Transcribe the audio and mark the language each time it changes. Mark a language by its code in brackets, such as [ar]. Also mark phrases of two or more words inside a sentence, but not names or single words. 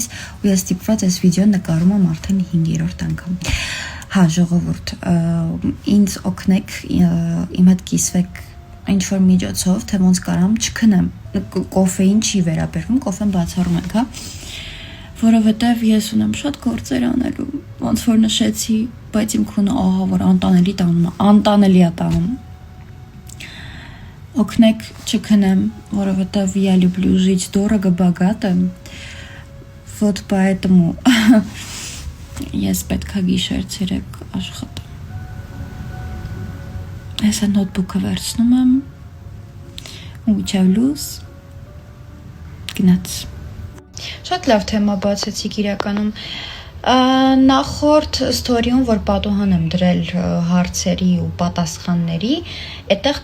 [hy] ու ես ստիպված այս վիդեոն նկարում եմ արդեն 5-րդ անգամ։ Հա, ժողովուրդ, ինձ օգնեք, իմ հետ կիսվեք ինչ-որ միջոցով, թե ոնց կարամ չքնեմ, կոֆեին չի վերաբերվում, կոֆեն բացառում ենք, հա, որովհետև ես ունեմ շատ գործեր անելու, ոնց որ նշեցի, բայց իմ քունը ահա որ անտանելի է տանում։ Օգնեք չքնեմ, որովհետև [ru] я люблю жить дорого, богато, вот поэтому [hy] ես պետք է գիշեր-ցերեկ աշխատեմ։ Ես նոթբուքը վերցնում եմ, ուղիչև լուս, գնաց։ Շատ լավ թեմա բացեցիք իրականում։ Նախորդ ստորիում, որ պատուհան եմ դրել հարցերի ու պատասխանների, այդտեղ